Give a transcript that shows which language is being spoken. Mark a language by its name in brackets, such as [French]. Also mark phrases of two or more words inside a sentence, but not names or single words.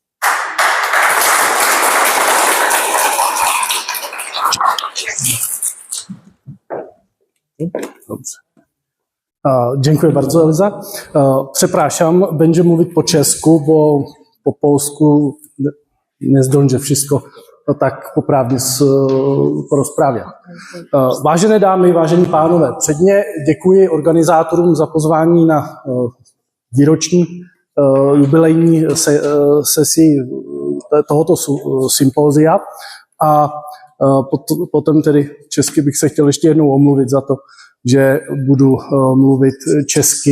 [Polish] Dobrze. Dziękuję bardzo, Eliza. Przepraszam, będę mówić po czesku, bo po polsku nie zdążę wszystko tak [Czech] poprawně porozpravět. Vážené dámy, vážení pánové, předně děkuji organizátorům za pozvání na výroční jubilejní sesi tohoto sympózia a potom tedy česky bych se chtěl ještě jednou omluvit za to, že budu mluvit česky.